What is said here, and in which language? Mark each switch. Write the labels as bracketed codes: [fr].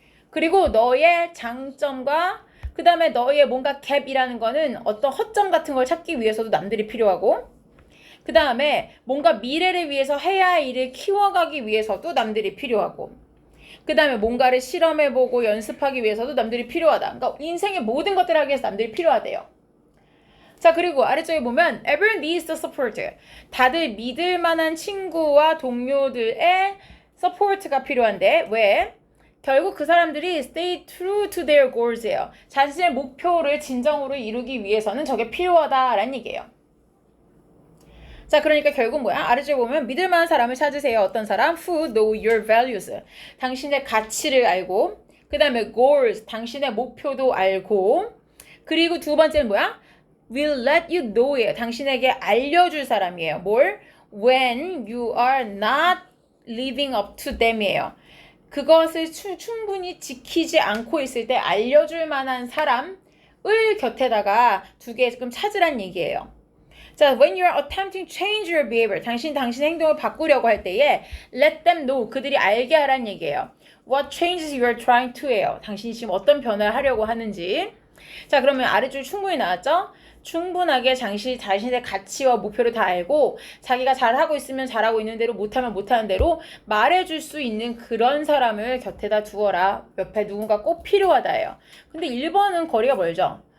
[ko] 그리고 너의 장점과 그 다음에 너의 뭔가 갭이라는 거는 어떤 허점 같은 걸 찾기 위해서도 남들이 필요하고 그 다음에 뭔가 미래를 위해서 해야 할 일을 키워가기 위해서도 남들이 필요하고 그 다음에 뭔가를 실험해보고 연습하기 위해서도 남들이 필요하다. 그러니까 인생의 모든 것들을 하기 위해서 남들이 필요하대요. 자, 그리고 아래쪽에 보면 [en] everyone needs the support. [ko] 다들 믿을 만한 친구와 동료들의 support가 필요한데 왜? 결국 그 사람들이 [en] stay true to their goals예요. [ko] 자신의 목표를 진정으로 이루기 위해서는 저게 필요하다라는 얘기예요. 자, 그러니까 결국 뭐야? 아래쪽에 보면 믿을 만한 사람을 찾으세요. 어떤 사람? [en] Who know your values. [ko] 당신의 가치를 알고 그 다음에 goals. 당신의 목표도 알고 그리고 두 번째는 뭐야? [en] Will let you know예요. [ko] 당신에게 알려줄 사람이에요. 뭘? [en] When you are not living up to them이에요. [ko] 그것을 충분히 지키지 않고 있을 때 알려줄 만한 사람을 곁에다가 2개 지금 찾으란 얘기예요. [en] 자, when you are attempting to change your behavior, [ko] 당신의 행동을 바꾸려고 할 때에 [en] let them know, [ko] 그들이 알게 하란 얘기예요. [en] What changes you are trying to예요. [ko] 당신이 지금 어떤 변화를 하려고 하는지. 자, 그러면 아래줄 충분히 나왔죠? 충분하게 자신의 가치와 목표를 다 알고 자기가 잘하고 있으면 잘하고 있는 대로 못하면 못하는 대로 말해줄 수 있는 그런 사람을 곁에다 두어라. 옆에 누군가 꼭 필요하다예요. 근데 1번은 거리가 멀죠.